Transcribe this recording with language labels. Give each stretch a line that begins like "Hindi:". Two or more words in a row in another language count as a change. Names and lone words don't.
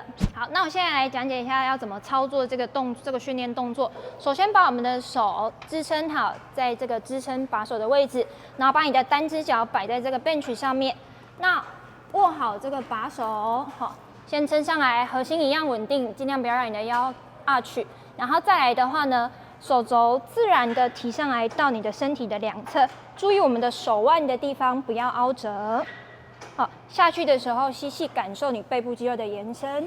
Chinese: 好，那我現在來講解一下要怎麼操作這個訓練動作。首先把我們的手支撐好在這個支撐把手的位置，然後把你的单只腳擺在這個 bench 上面。那握好這個把手，好，先撐上來，核心一樣穩定，盡量不要讓你的腰 arch。然後再來的話呢，手肘自然的提上來到你的身體的兩側，注意我們的手腕的地方不要凹折。好，下去的時候吸氣，感受你背部肌肉的延伸。